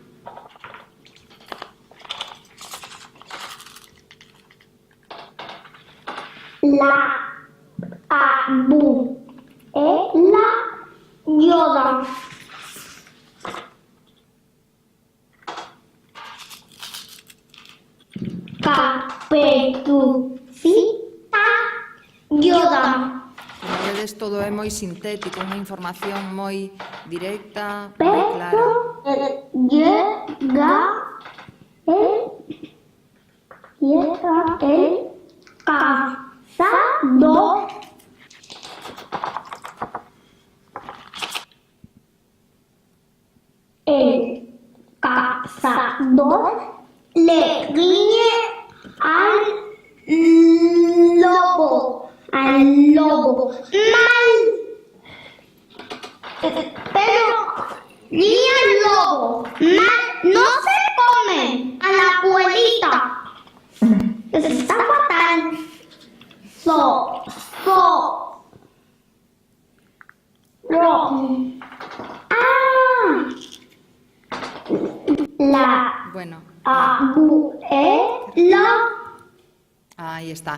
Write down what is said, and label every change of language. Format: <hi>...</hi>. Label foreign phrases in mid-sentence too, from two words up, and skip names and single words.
<es>La abuela llora. Caperucita llora.</es> <gl>Como vedes, todo é moi sintético, unha información moi directa, moi clara.</gl> <es>Llega el cazador. El cazador le riñe al lobo. Mal. Pero riñe al lobo. Mal. No se come a la abuelita. Está fatal. Bueno, abuela.</es> <gl>aí está.</gl>